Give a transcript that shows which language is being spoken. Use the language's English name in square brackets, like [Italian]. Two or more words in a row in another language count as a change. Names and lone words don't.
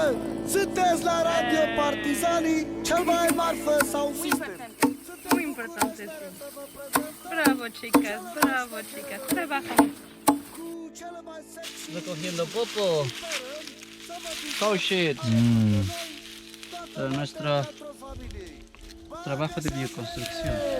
[Romanian] Sunteți la Radio Partizanii, cel mai marfă sau sistem. [Spanish] Muy importante, sí. Bravo, chicas, bravo, chicas. Trabajamos. Recogiendo popo. [English] Oh shit. [Spanish] Nuestro trabajo de bioconstrucción.